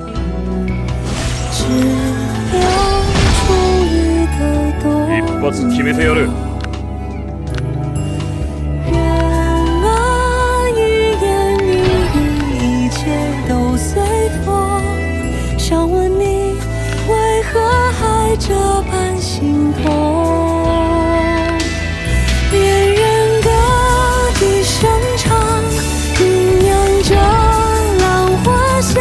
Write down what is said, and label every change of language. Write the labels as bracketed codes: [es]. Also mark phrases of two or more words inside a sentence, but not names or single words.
[zh] 只留初遇的冬。 [ja] 一発決めてやる。 [zh] 人啊，一言一语，一切都随风。想问你，为何还这般心痛？恋人歌笛声长，酝酿着浪花香。